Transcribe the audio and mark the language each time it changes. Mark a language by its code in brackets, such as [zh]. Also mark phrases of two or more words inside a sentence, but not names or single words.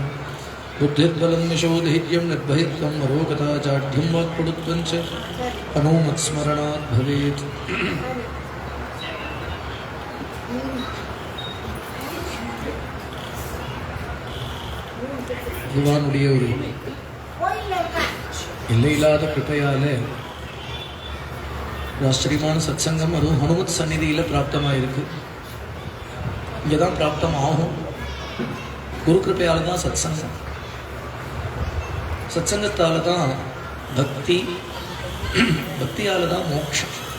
[sa] बुद्धिर्बलं यशोधैर्यं निर्भयत्वं मरोगता जाढ्यं वाक्पटुत्वं च हनुमत्स्मरणात् भवेत्। [ta] भगवानुடைய ஒரு எல்லையில்லாத கிருபையால ஆச்சரியமான சத்சங்கம் அதுவும் ஹனுமத் சந்நிதியில் பிராப்தமாயிருக்கு. இங்கே தான் பிராப்தம் ஆகும். குரு கிருப்பையால் தான் சத்சங்கம், சத்சங்கத்தால் தான் பக்தி, பக்தியால் தான் மோட்சம்.